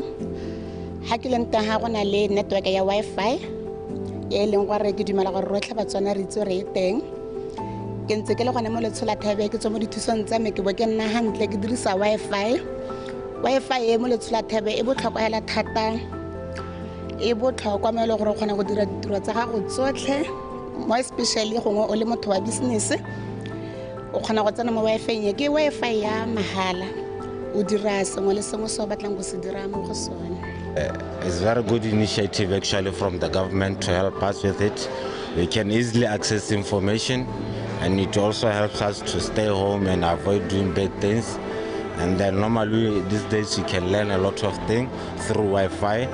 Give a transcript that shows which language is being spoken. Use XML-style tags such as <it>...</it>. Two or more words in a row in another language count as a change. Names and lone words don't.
<en>I have a network of Wi-Fi. I have a network of Wi-Fi.</en> <tn>Ke ntse ke le gone mo Letsholo Thabeng ke tswa mo dithusong tsa me ke bo ke nna hantle ke dirisa Wi-Fi e mo Letsholo Thabeng e botlhokwa hela thata e botlhokwa mo le gore o kgona go dira ditiro tsa gago tsotlhe mo especially gongwe o le motho wa business o kgona go tsena mo Wi-Fi ke Wi-Fi ya mahala o dira sengwe le sengwe se o batlang go se dira mo go sone.</tn> <en>It's a very good initiative actually from the government to help us with it. We can easily access information, and it also helps us to stay home and avoid doing bad things. And then normally these days you can learn a lot of things through Wi-Fi.</en>